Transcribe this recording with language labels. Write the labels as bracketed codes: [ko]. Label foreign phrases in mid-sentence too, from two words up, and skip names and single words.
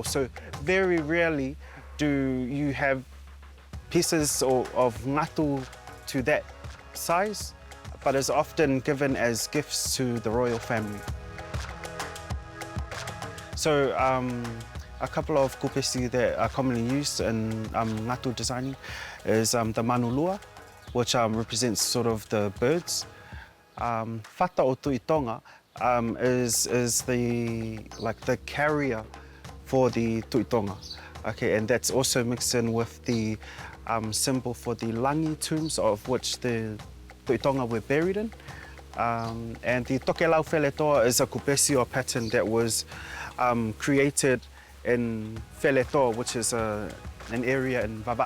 [en] So very rarely do you have pieces of Ngatu to that size, but is often given as gifts to the royal family. So a couple of kupesi that are commonly used in Ngatu designing is the manulua, which represents sort of the birds. Fata o tuitonga is the carrier for the tuitonga. Okay, and that's also mixed in with the symbol for the langi tombs of which the tuitonga were buried in. And the tokelau wheletoa is a kupesi or pattern that was created in Wheletoa, which is an area in Vava.